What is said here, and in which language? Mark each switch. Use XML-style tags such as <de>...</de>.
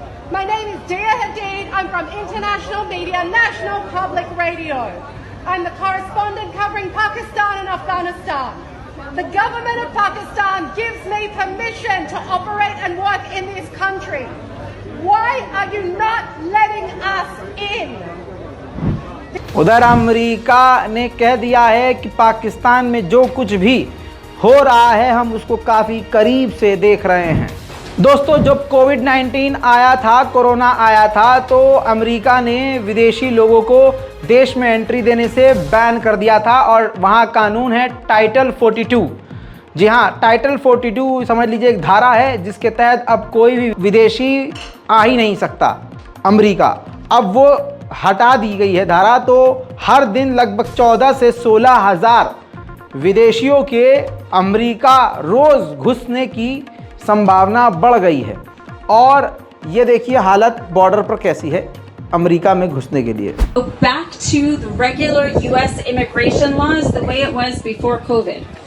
<en>My name is Dia Hadid. I'm from International Media, National Public Radio. I'm the correspondent covering Pakistan and Afghanistan. The government of Pakistan gives me permission to operate and work in this country. Why are you not letting us in?</en> <hi>उधर America ने कह दिया है कि पाकिस्तान में जो कुछ भी हो रहा है हम उसको काफ़ी करीब से देख रहे हैं। दोस्तों, जब कोविड-19 आया था, कोरोना आया था, तो अमेरिका ने विदेशी लोगों को देश में एंट्री देने से बैन कर दिया था और वहाँ कानून है टाइटल 42। जी हाँ, टाइटल 42 समझ लीजिए एक धारा है जिसके तहत अब कोई भी विदेशी आ ही नहीं सकता अमेरिका। अब वो हटा दी गई है धारा, तो हर दिन लगभग 14 से 16 हज़ार विदेशियों के अमेरिका रोज़ घुसने की संभावना बढ़ गई है। और ये देखिए हालत बॉर्डर पर कैसी है अमेरिका में घुसने के लिए।</hi> <en>Back to the regular U.S. immigration laws the way it was before COVID.</en>